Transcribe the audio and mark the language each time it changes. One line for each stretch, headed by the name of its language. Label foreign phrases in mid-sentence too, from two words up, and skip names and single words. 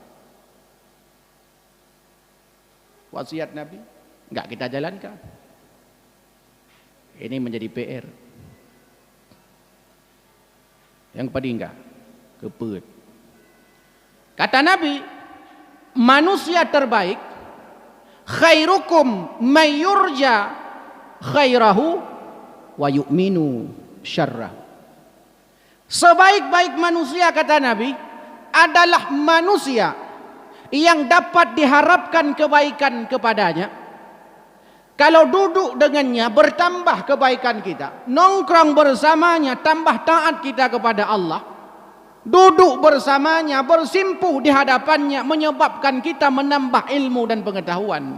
Indonesian: Wasiat Nabi, enggak kita jalankan. Ini menjadi PR. Yang paling kepet. Kata Nabi, manusia terbaik,
Arabic: خيركم من يرجى خيره ويؤمن شره.
Indonesian: Sebaik-baik manusia, kata Nabi, adalah manusia yang dapat diharapkan kebaikan kepadanya. Kalau duduk dengannya bertambah kebaikan kita, nongkrong bersamanya tambah taat kita kepada Allah, duduk bersamanya bersimpuh di hadapannya menyebabkan kita menambah ilmu dan pengetahuan.